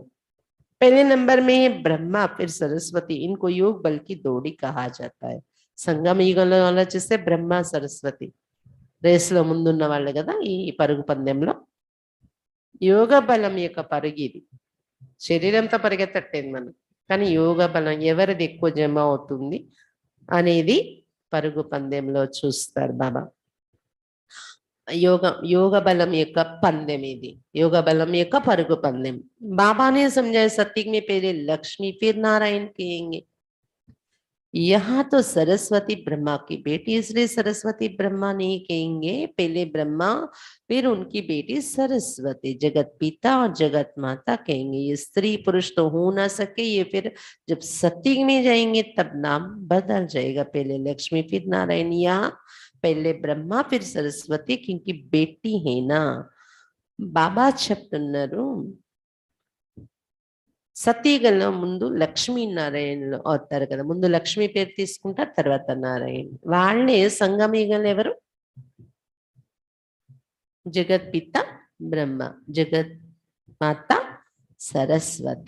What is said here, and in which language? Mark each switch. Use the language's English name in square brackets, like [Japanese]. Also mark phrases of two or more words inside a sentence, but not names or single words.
[Hindi] पहले नंबर में ब्रह्मा फिर सरस्वती, इनको योग बल की दौड़ी कहा जाता है. [Telugu] సంగమ యుగంలో ఆలోచిస్తే బ్రహ్మ సరస్వతి రేస్ లో ముందున్న వాళ్ళు కదా ఈ పరుగు పందెంలో. యోగ బలం యొక్క పరుగు ఇది. శరీరంతో పరిగెత్తట్టేది మనం, కానీ యోగ బలం ఎవరిది ఎక్కువ జమ అవుతుంది అనేది పరుగు పందెంలో చూస్తారు బాబా. योग बलम యొక్క పందెం ఇది, योग बलम యొక్క పరుగు పందెం. [Hindi] बाबा ने समझाया सत्युग में पहले लक्ष्मी फिर नारायण कहेंगे. यहाँ तो सरस्वती ब्रह्मा की बेटी, इसलिए सरस्वती ब्रह्मा नहीं कहेंगे, पहले ब्रह्मा फिर उनकी बेटी सरस्वती, जगत पिता और जगत माता कहेंगे. ये स्त्री पुरुष तो हो ना सके, ये फिर जब सत्युग में जाएंगे तब नाम बदल जाएगा. पहले लक्ष्मी फिर नारायण, यहाँ पहले ब्रह्मा फिर सरस्वती क्योंकि बेटी है ना. [Telugu] బాబా చెప్తున్నారు సతీగంలో ముందు లక్ష్మీనారాయణలు అవుతారు కదా, ముందు లక్ష్మి పేరు తీసుకుంటారు, తర్వాత నారాయణ. వాళ్ళే సంగమయుగంలో ఎవరు? జగత్ పిత బ్రహ్మ, జగత్ మాత సరస్వతి.